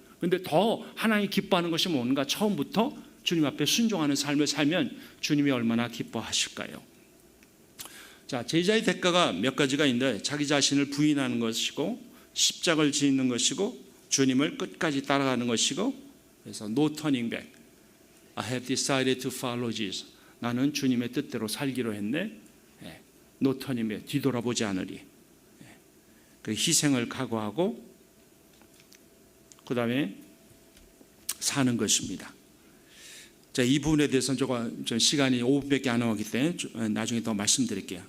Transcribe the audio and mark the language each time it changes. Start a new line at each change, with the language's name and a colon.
Korean: 그런데 더 하나님 기뻐하는 것이 뭔가? 처음부터 주님 앞에 순종하는 삶을 살면 주님이 얼마나 기뻐하실까요? 자, 제자의 대가가 몇 가지가 있는데 자기 자신을 부인하는 것이고 십자가를 지는 것이고 주님을 끝까지 따라가는 것이고, 그래서
English: no turning back. I have decided to follow Jesus.
Korean: 나는 주님의 뜻대로 살기로 했네.
English: no turning back.
Korean: 뒤돌아보지 않으리. 그 희생을 각오하고 그 다음에 사는 것입니다. 자, 이 부분에 대해서는 좀 시간이 5분밖에 안 남았기 때문에 나중에 더 말씀드릴게요.